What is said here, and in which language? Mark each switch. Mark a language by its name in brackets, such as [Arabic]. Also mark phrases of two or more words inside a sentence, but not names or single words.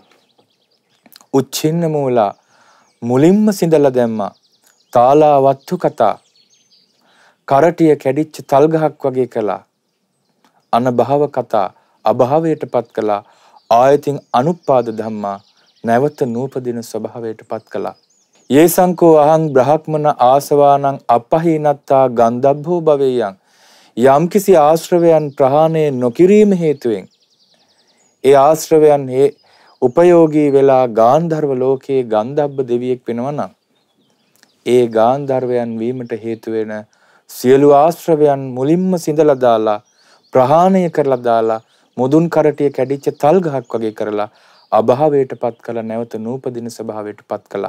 [Pali] උච්චින්න මූලා [Sinhala] මුලින්ම සිඳලා දැම්මා. [Pali] තාලා වත්තු කතා [Sinhala] කරටිය කැඩිච්ච තල් ගහක් වගේ කළා. [Pali] අනභව කතා [Sinhala] අභාවයටපත් කළා. [Pali] ආයතින් අනුපාද ධම්මා [Sinhala] නැවත නූපදින ස්වභාවයටපත් කළා. [Pali] යේසංකෝ අහං බ්‍රහ්මන ආසවානං අපහීනත්තා ගන්ධබ්බෝ භවේයං. [Sinhala] යම්කිසි ආශ්‍රවයන් ප්‍රහාණය නොකිරීම හේතුවෙන් ඒ ආශ්‍රවයන් උපයෝගී වෙලා ගාන්ධර්ව ලෝකයේ ගන්ධබ්බ දෙවියෙක් වෙනවා නම් ඒ ගාන්ධර්වයන් වීමට හේතු වෙන සියලු ආශ්‍රවයන් මුලින්ම සිඳලා දාලා ප්‍රහාණය කරලා දාලා මුදුන් කරටිය කැඩිච්ච තල් ගහක් වගේ කරලා අභාවයටපත් කළ නැවත නූපදින ස්වභාවයටපත් කළා.